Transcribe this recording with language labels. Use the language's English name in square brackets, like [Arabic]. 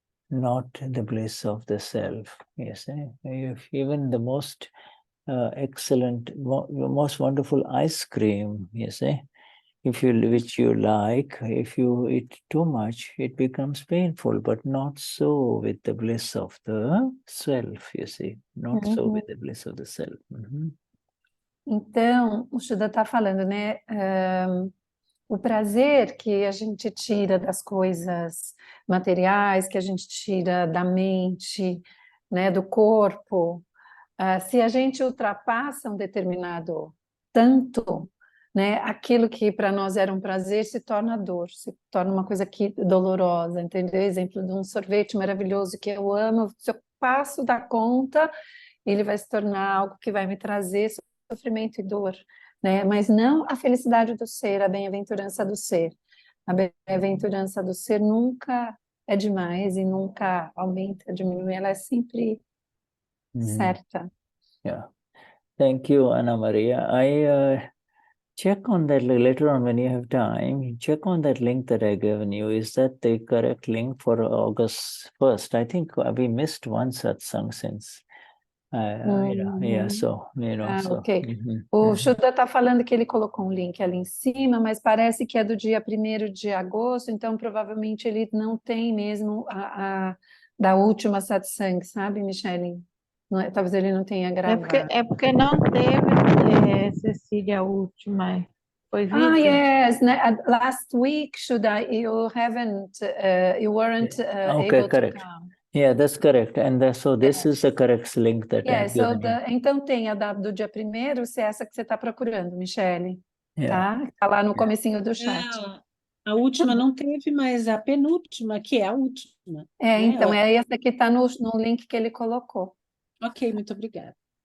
[English] Not the bliss of the self, you see. If even the most excellent, most wonderful ice cream, you see, which you like, if you eat too much, it becomes painful, but not so with the bliss of the self, you see. Not so with the bliss of the self. [Portuguese] Então, o Shuddha está falando, né? O prazer que a gente tira das coisas materiais, que a gente tira da mente, né, do corpo, se a gente ultrapassa um determinado tanto, né, aquilo que para nós era um prazer se torna dor, se torna uma coisa dolorosa, entendeu? Exemplo de um sorvete maravilhoso que eu amo, se eu passo da conta, ele vai se tornar algo que vai me trazer sofrimento e dor, né? Mas não a felicidade do ser, a bem-aventurança do ser. A bem-aventurança do ser nunca é demais e nunca aumenta, diminui, ela é sempre certa. [English] Yeah. Thank you, Ana Maria. I check on that later on when you have time. Check on that link that I given you. Is that the correct link for August 1st? I think we missed one satsang since. Yeah, so, so. Ok. [Portuguese] O Shuddha está falando que ele colocou um link ali em cima, mas parece que é do dia 1º de agosto, então provavelmente ele não tem mesmo da última satsang, sabe, Michele? Talvez ele não tenha gravado. É porque não teve, Cecília, a última. Foi vídeo. [English] Yes. Last week, Shuddha, you weren't Okay, able correct. to come. Yeah, that's correct. And so this is the correct link that I've given you. [Portuguese] Então tem a do dia 1º, se é essa que você está procurando, Michele. [English] Yeah. [Portuguese] Tá? Tá lá no comecinho do chat. A última não teve, mas a penúltima, que é a última. Então é essa que está no link que ele colocou. Ok, muito obrigada.